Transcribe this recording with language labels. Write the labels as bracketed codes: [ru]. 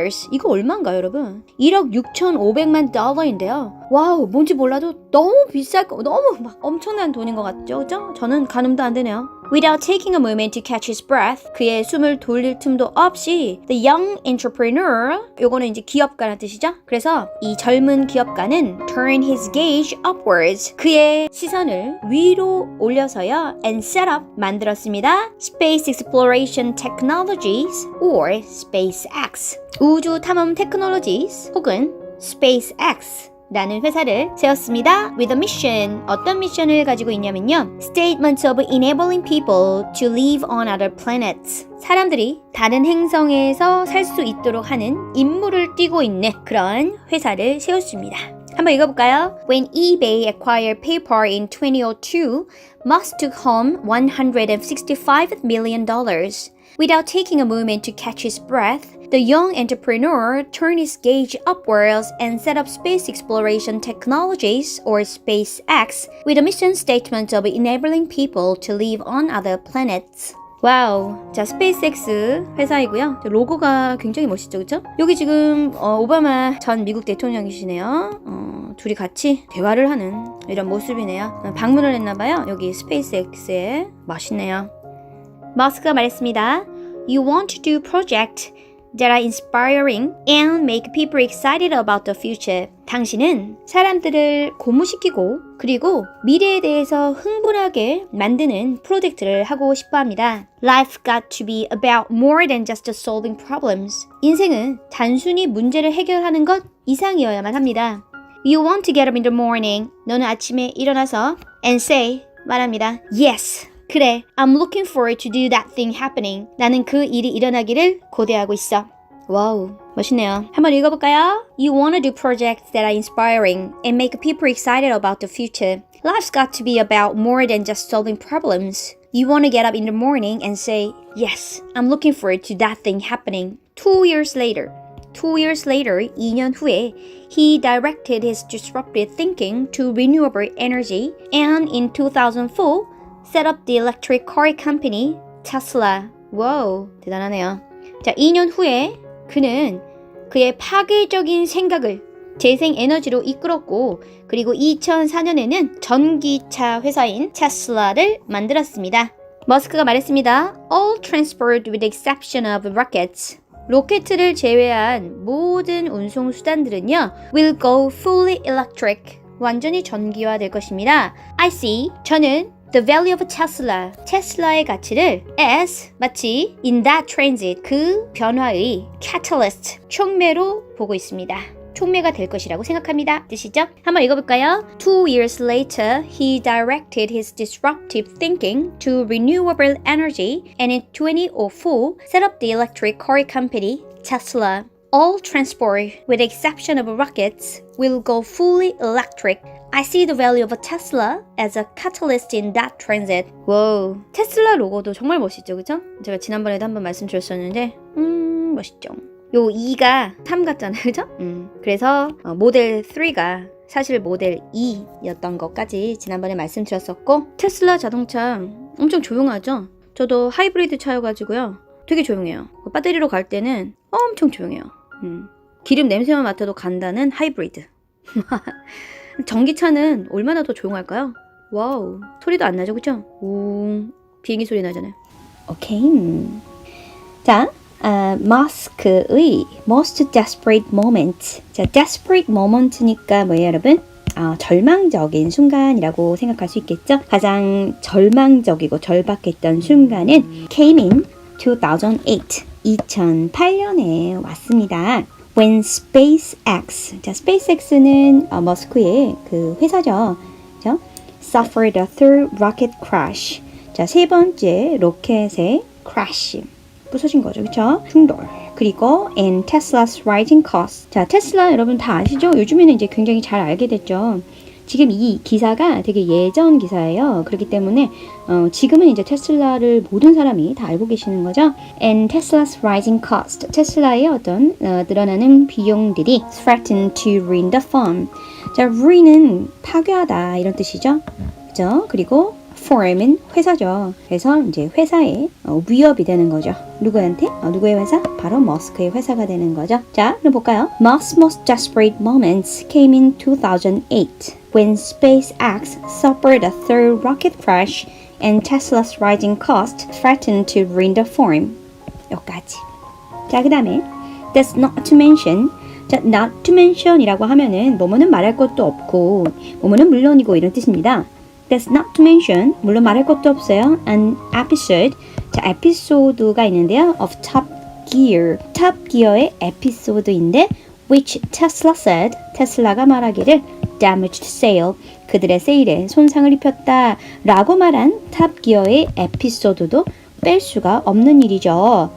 [ko] 이거 얼마인가요, 여러분? 1억 6,500만 달러인데요. 와우, 뭔지 몰라도 너무 비쌀 거, 너무 막 엄청난 돈인 것 같죠? 그죠? 저는 가늠도 안 되네요. [en] Without taking a moment to catch his breath, [ko] 그의 숨을 돌릴 틈도 없이 [en] the young entrepreneur, [ko] 요거는 이제 기업가라는 뜻이죠. 그래서 이 젊은 기업가는 [en] turn his gaze upwards, [ko] 그의 시선을 위로 올려서요, [en] and set up, [ko] 만들었습니다. Space Exploration Technologies or SpaceX, 우주 탐험 테크놀로지스 혹은 SpaceX 라는 회사를 세웠습니다. [en] With a mission. [ko] 어떤 미션을 가지고 있냐면요. [en] Statement of enabling people to live on other planets. [ko] 사람들이 다른 행성에서 살 수 있도록 하는 임무를 띠고 있는 그런 회사를 세웠습니다. 한번 읽어볼까요? [en] When eBay acquired PayPal in 2002, Musk took home $165 million. Without taking a moment to catch his breath, the young entrepreneur turned his gaze upwards and set up Space Exploration Technologies, or SpaceX, with a mission statement of enabling people to live on other planets. [ko] 와우. 자, 스페이스X 회사이고요. 로고가 굉장히 멋있죠, 그쵸? 여기 지금 오바마 전 미국 대통령이시네요. 둘이 같이 대화를 하는 이런 모습이네요. 방문을 했나봐요. 여기 스페이스X에. 멋있네요. 머스크가 말했습니다. [en] You want to do projects that are inspiring and make people excited about the future. [ko] 당신은 사람들을 고무시키고 그리고 미래에 대해서 흥분하게 만드는 프로젝트를 하고 싶어 합니다. [en] Life got to be about more than just solving problems. [ko] 인생은 단순히 문제를 해결하는 것 이상이어야만 합니다. [en] You want to get up in the morning. [ko] 너는 아침에 일어나서 [en] and say, [ko] 말합니다. [en] Yes. [ko] 그래, [en] I'm looking forward to do that thing happening. [ko] 나는 그 일이 일어나기를 고대하고 있어. 와우, 멋있네요. 한번 읽어볼까요? [en] You want to do projects that are inspiring and make people excited about the future. Life's got to be about more than just solving problems. You want to get up in the morning and say, yes, I'm looking forward to that thing happening. 2 years later, [ko] 2년 후에, [en] he directed his disruptive thinking to renewable energy and in 2004, set up the electric car company Tesla. [ko] 와우, 대단하네요. 자, 2년 후에 그는 그의 파괴적인 생각을 재생 에너지로 이끌었고 그리고 2004년에는 전기차 회사인 테슬라를 만들었습니다. 머스크가 말했습니다. [en] All transport with the exception of rockets. [ko] 로켓을 제외한 모든 운송 수단들은요 [en] will go fully electric. [ko] 완전히 전기화될 것입니다. [en] I see. [ko] 저는 [en] the value of Tesla. [ko] 테슬라의 가치를 as 마치 [en] in that transit [ko] 그 변화의 catalyst 촉매로 보고 있습니다. 촉매가 될 것이라고 생각합니다. 뜻이죠? 한번 읽어볼까요? [en] 2 years later, he directed his disruptive thinking to renewable energy and in 2004 set up the electric car company Tesla. All transport, with the exception of rockets, will go fully electric. I see the value of a Tesla as a catalyst in that transit. [ko] 와우, 테슬라 로고도 정말 멋있죠, 그죠? 제가 지난번에도 한번 말씀드렸었는데, 멋있죠. 요 2가 3 같잖아요, 그죠? 그래서 모델 3가 사실 모델 2였던 것까지 지난번에 말씀드렸었고 테슬라 자동차 엄청 조용하죠? 저도 하이브리드 차여가지고요. 되게 조용해요. 배터리로 갈 때는 엄청 조용해요. 기름 냄새만 맡아도 간다는 하이브리드. 전기차는 얼마나 더 조용할까요? 와우, 소리도 안 나죠, 그죠? 비행기 소리 나잖아요. 오케이. 자, 머스크의 [en] most desperate moment. [ko] 자, desperate moment니까 뭐예요, 여러분? 절망적인 순간이라고 생각할 수 있겠죠? 가장 절망적이고 절박했던 순간은 [en] came in 2008. [ko] 2008년에 왔습니다. [en] When SpaceX, [ko] 자, SpaceX는 머스크의 그 회사죠. 그죠? [en] Suffered a third rocket crash. [ko] 자, 세 번째 로켓의 crash. 부서진 거죠, 그쵸? 충돌. 그리고 [en] and Tesla's rising cost. [ko] 자, 테슬라 여러분 다 아시죠? 요즘에는 이제 굉장히 잘 알게 됐죠. 지금 이 기사가 되게 예전 기사예요. 그렇기 때문에 지금은 이제 테슬라를 모든 사람이 다 알고 계시는 거죠. [en] And Tesla's rising cost. [ko] 테슬라의 어떤 늘어나는 비용들이 [en] threaten to ruin the firm. [ko] 자, ruin은 파괴하다 이런 뜻이죠. 그죠? 그리고 firm은 회사죠. 그래서 이제 회사에 위협이 되는 거죠. 누구한테? 누구의 회사? 바로 머스크의 회사가 되는 거죠. 자, 그럼 볼까요? [en] Musk's most desperate moments came in 2008 when SpaceX suffered a third rocket crash and Tesla's rising cost threatened to ruin the firm. [ko] 여기까지. 자, 그 다음에 [en] That's not to mention. [ko] 자, not to mention이라고 하면은 뭐뭐는 말할 것도 없고 뭐뭐는 물론이고 이런 뜻입니다. [en] That's not to mention, [ko] 물론 말할 것도 없어요. [en] An episode, [ko] 자, 에피소드가 있는데요. [en] Of Top Gear, [ko] Top Gear의 에피소드인데 [en] which Tesla said, [ko] 테슬라가 말하기를 [en] damaged sale, [ko] 그들의 세일에 손상을 입혔다 라고 말한 Top Gear의 에피소드도 뺄 수가 없는 일이죠.